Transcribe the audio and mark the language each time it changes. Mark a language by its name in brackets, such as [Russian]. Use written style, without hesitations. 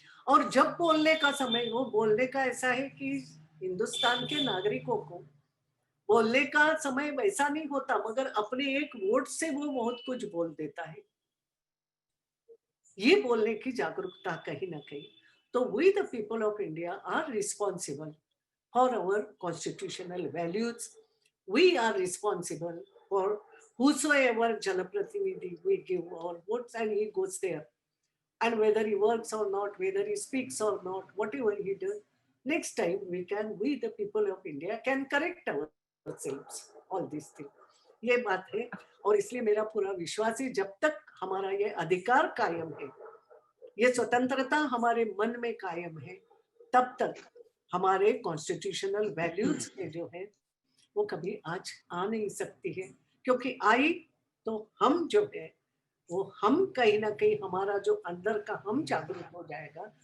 [Hindi] और जब बोलने का समय हो, बोलने का ऐसा है कि हिंदुस्तान के नागरिकों को बोलने का समय वैसा नहीं होता, मगर अपने एक वोट से वो बहुत कुछ बोल देता है। ये बोलने की जागरूकता कहीं ना कहीं, तो [English] We the people of India are responsible for our constitutional values. We are responsible for whosoever janapratinidhi we give our votes and he goes there, and whether he works or not, whether he speaks or not, whatever he does, next time we the people of India can correct ourselves all these things. [Hindi] ये बात है, और इसलिए मेरा पूरा विश्वास है जब तक हमारा ये अधिकार कायम है, ये स्वतंत्रता हमारे मन में कायम है, तब तक हमारे कॉन्स्टिट्यूशनल वैल्यूज के जो है वो कभी आज आ नहीं सकती है, क्योंकि आई तो हम जो है वो हम कहीं ना कहीं हमारा जो अंदर का हम जागरूक हो जाएगा।